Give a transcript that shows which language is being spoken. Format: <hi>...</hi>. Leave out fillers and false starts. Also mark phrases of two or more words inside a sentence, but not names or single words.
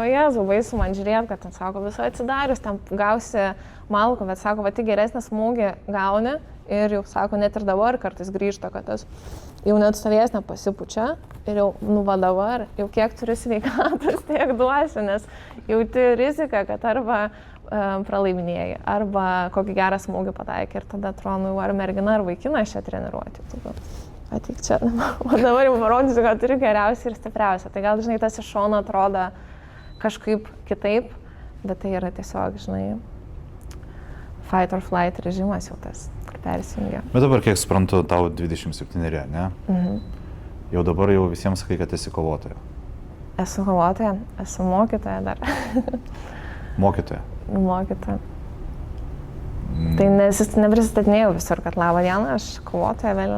<lt>Jėzau, baisu man žiūrėti, kad ten, sako, viso atsidarius, ten gausi malku, bet sako, va, tik geresnį smūgį gauni ir jau, sako, net ir dabar kartais grįžta, kad tas jau net stovės nepasipučia ir jau, va dabar, jau kiek turi sveikatos, tiek duosiu, nes jauti riziką, kad arba pralaiminėjai, arba kokį gerą smūgį pataikė ir tada atrodo, ar mergina, ar vaikinas čia treniruoti. Ateik čia, o dabar jau parodysiu, kad turi geriausią ir stipriausią. Tai gal, žinai, tas iš šono atrodo kažkaip kitaip, bet tai yra tiesiog, žinai,</lt> <en>fight or flight</en> <lt>režimas jau tas persijungia. Bet dabar, kiek suprantu, tau 27, ne? Jau dabar jau visiems sakai, kad esi kovotoja. Esu kovotoja, esu mokytoja dar. Mokytoja? Mokytoja. Tai neprisistatinėjau visur, kad labą dieną, aš kovotoja Evelina.</lt>